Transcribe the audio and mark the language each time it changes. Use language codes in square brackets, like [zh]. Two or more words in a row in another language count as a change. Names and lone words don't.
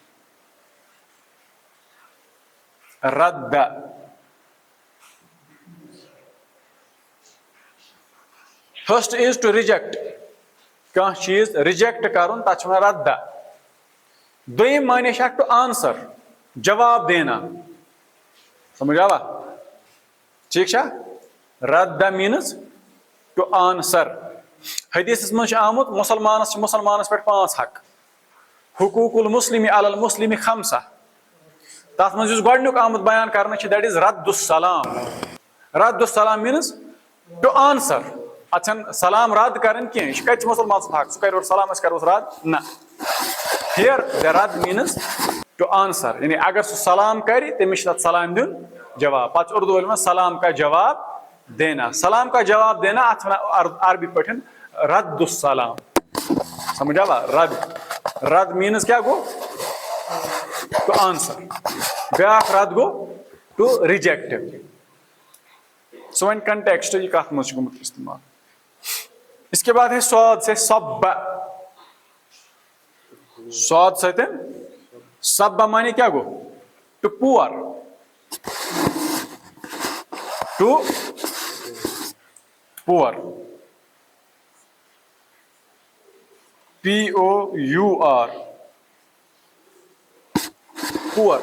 [ks] रद्दा [en] first is to reject, [ks] कह चीज रिजेक्ट कर तथा वन रद्दा। दोम माने [en] to answer, [hi] जवाब देना, [ks] समझ आवा, [hi] ठीक है। [en] Radda means to answer. [ks] हदीस मज आमुत मुसलमानस पे 5 हक, [ar] حقوق المسلم على المسلم خمسة, [ks] तथ मज गोडनुक आमुत बयान करना [en] that is [ks] रद्दुस्सलाम। रद्दुस्सलाम [en] means to answer, [ks] अच्छा सलाम रद्द करन कह कत मुसलमान हक सह कर सलाम कर रद्द ना। [en] here the radd means to answer, [ks] यानी अगर सह सलाम कर तमिस सलाम दिन जवाब, पच [hi] उर्दू में सलाम का जवाब देना, सलाम का जवाब देना [ks] अथ अरबी पे रद्दुस्सलाम, समझ आवा। रद्द, रद्द मीन्स क्या गो [en] to answer, [ks] ब्या रद्द गो [en] to reject. so one context [ks] यह कत मज गुमुत इस्तेमाल। [hi] इसके बाद है [ks] स्वाद से सब, स्वाद सत सब माने क्या गो [en] to pour, to pour, POUR, pour.